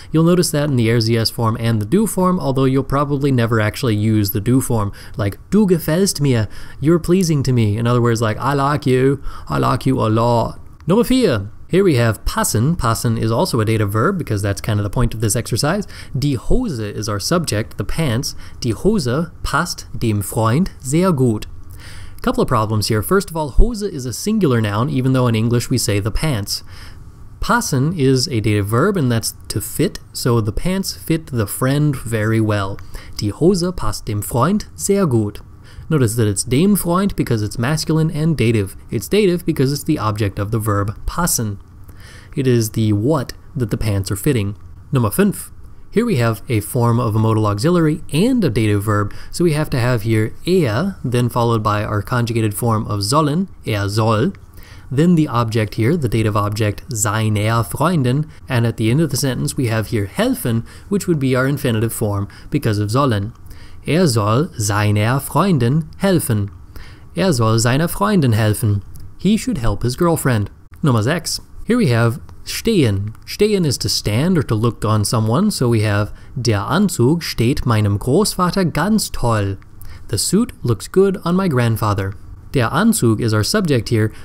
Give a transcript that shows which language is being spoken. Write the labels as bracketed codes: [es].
[en] You'll notice that in the RZS form and the do form, although you'll probably never actually use the do form. Like, [de] du gefällst mir, [en] you're pleasing to me. In other words, like, I like you a lot. Number 4. Here we have passen. Passen is also a dative verb because that's kind of the point of this exercise. Die Hose is our subject, the pants. [de] Die Hose passt dem Freund sehr gut. [en] Couple of problems here. First of all, Hose is a singular noun, even though in English we say the pants. Passen is a dative verb, and that's to fit, so the pants fit the friend very well. [de] Die Hose passt dem Freund sehr gut. [en] Notice that it's dem Freund because it's masculine and dative. It's dative because it's the object of the verb passen. It is the what that the pants are fitting. Number 5. Here we have a form of a modal auxiliary and a dative verb, so we have to have here then followed by our conjugated form of sollen, soll, then the object here, the dative object, [de] seiner Freundin, [en] and at the end of the sentence we have here helfen, which would be our infinitive form because of sollen. [de] Soll seiner Freundin helfen. Soll seiner Freundin helfen. [en] He should help his girlfriend. Nummer 6. Here we have stehen. Stehen is to stand or to look on someone, so we have [de] der Anzug steht meinem Großvater ganz toll. [en] The suit looks good on my grandfather. Der Anzug is our subject here.